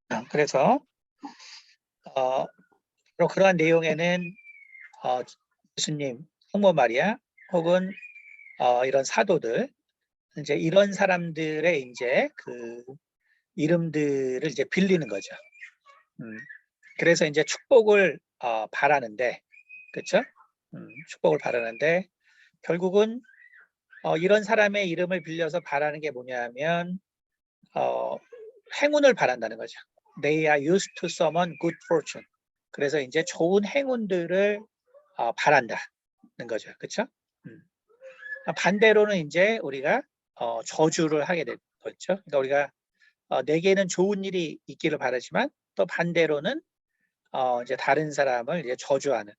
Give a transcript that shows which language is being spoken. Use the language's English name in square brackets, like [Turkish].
[Korean] 그래서 바로 그러한 내용에는 예수님, 성모 마리아, 혹은 이런 사도들, 이제 이런 사람들의 이제 그 이름들을 이제 빌리는 거죠. 그래서 이제 축복을 바라는데, 그렇죠? 축복을 바라는데 결국은 이런 사람의 이름을 빌려서 바라는 게 뭐냐면 행운을 바란다는 거죠. [English] They are used to summon good fortune. [Korean] 그래서 이제 좋은 행운들을 바란다는 거죠, 그렇죠? 반대로는 이제 우리가 저주를 하게 되는 거죠. 그러니까 우리가 내게는 좋은 일이 있기를 바라지만 또 반대로는 이제 다른 사람을 이제 저주하는.